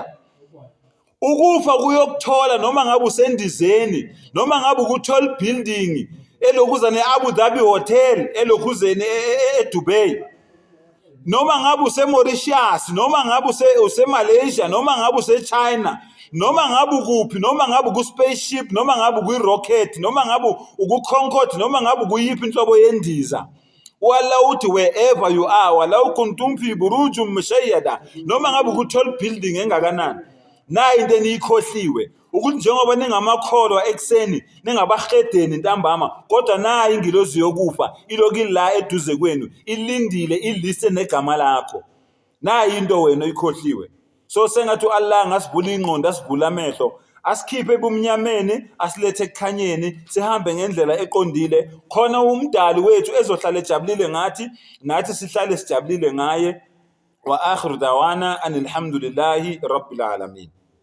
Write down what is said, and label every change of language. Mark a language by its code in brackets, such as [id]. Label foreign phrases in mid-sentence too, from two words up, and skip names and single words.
[zu] Ukufa kuyokuthola noma ngabe usendizeni, noma ngabe ku- [en] tall building, [zu] elokuzane Abu Dhabi Hotel, elokuzene eDubai. noma ngabe useMauritius, noma ngabe useMalaysia, noma ngabe useChina, noma ngabe ukuphi, noma ngabe ku-spaceship, noma ngabe kwi-rocket, noma ngabe uku-Concorde, noma ngabe kuyiphi inhlobo yendiza. [en] Wala uthi wherever you are, [ar] ولو كنتم في بروج مشيدة, [zu] noma ngabe ku-tall building engakanani. Nayi into eniyikhohliwe ukuthi njengoba ningamakholwa ekseni ningabahedeni ntambama, kodwa nayi ingilozi yokufa iloku ila eduze kwenu ilindile iliste negama lakho. Nayi into wena oyikhohliwe. So sengathi uAllah ngasivula ingqondo, asivula amehlo, asikhiphe ebumnyameni asilethe ekukhanyeni, sihambe ngendlela eqondile khona umdali wethu ezohlala ejabulile ngathi, nathi sihlale sijabulile ngaye. [ar] وآخر دعوانا أن الحمد لله رب العالمين.